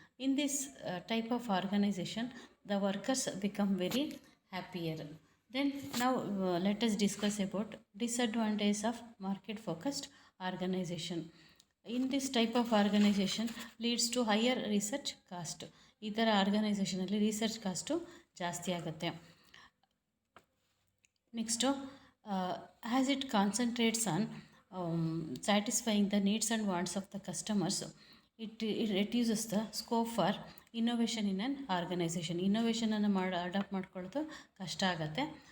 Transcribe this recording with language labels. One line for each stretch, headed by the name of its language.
English: In this type of organization, the workers become very happier. Then now let us discuss about disadvantages of market focused organization. In this type of organization leads to higher research cost.
Kannada: ಈ ಥರ ಆರ್ಗನೈಸೇಷನಲ್ಲಿ research cost ಜಾಸ್ತಿ ಆಗುತ್ತೆ.
English: Next as it concentrates on satisfying the needs and wants of the customers, it reduces the scope for innovation in an organization.
Kannada: ಇನ್ನೋವೇಷನನ್ನು adapt ಮಾಡ್ಕೊಳ್ಳೋದು ಕಷ್ಟ ಆಗುತ್ತೆ.